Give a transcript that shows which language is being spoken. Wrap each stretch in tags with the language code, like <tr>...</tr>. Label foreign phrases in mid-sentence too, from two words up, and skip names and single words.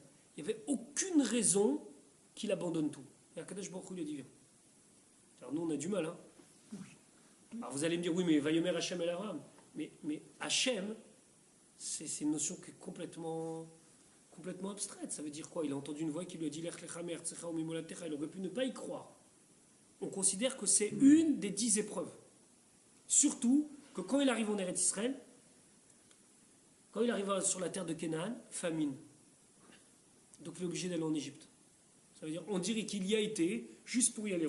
<fr>Il n'y avait aucune raison qu'il abandonne tout. Et Akadosh Baruch Hu lui a dit, viens. Alors nous, on a du mal, hein. Alors vous allez me dire, oui, mais</fr> <he>ויאמר השם אל אברם.</he> <fr>Mais Hachem, c'est une notion qui est complètement abstraite. Ça veut dire quoi? Il a entendu une voix qui lui a dit,</fr> <he>לך לך מארצך וממולדתך.</he> <fr>Il aurait pu ne pas y croire. On considère que c'est une des 10 épreuves. Surtout que quand il arrive en Eretz Israël, quand il arrive sur la terre de Canaan, famine. Donc il est obligé d'aller en Égypte. Ça veut dire, on dirait qu'il y a été, juste pour y aller.</fr>